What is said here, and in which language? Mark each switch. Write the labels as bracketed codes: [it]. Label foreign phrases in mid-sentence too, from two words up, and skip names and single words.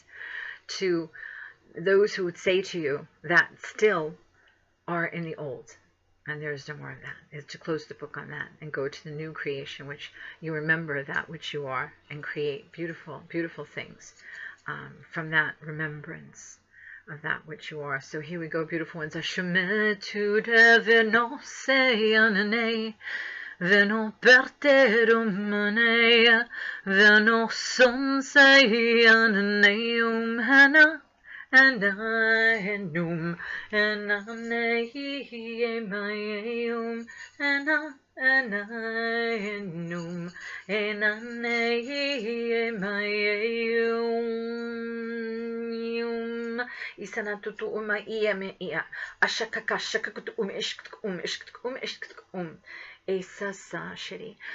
[en] To those who would say to you that still are in the old, and there is no more of that, is to close the book on that and go to the new creation, which you remember that which you are, and create beautiful, beautiful things from that remembrance of that which you are. So here we go, beautiful ones. Ashemetude veno seyanane veno perterumane veno son seyanane hana enum enum enum isanatutu uma iame ia ashakaka shakakutu ishkut esasa shiri